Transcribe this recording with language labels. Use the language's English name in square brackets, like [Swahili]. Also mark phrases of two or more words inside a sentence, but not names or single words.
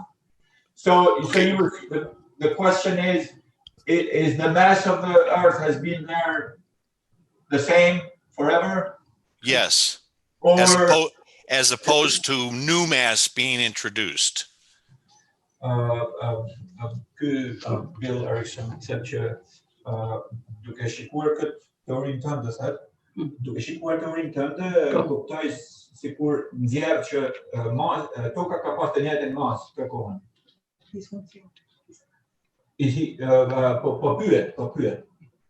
[English] So the question is the mass of the Earth has been there the same forever? Yes. Or as opposed to new mass being introduced. [Albanian] Bill Erickson said duke shikuar këtë teorinë tënde, duke shikuar teorinë tënde, kuptoj sikur nxjerr që toka ka pas të njëjtën masë të kohën. Po pyet.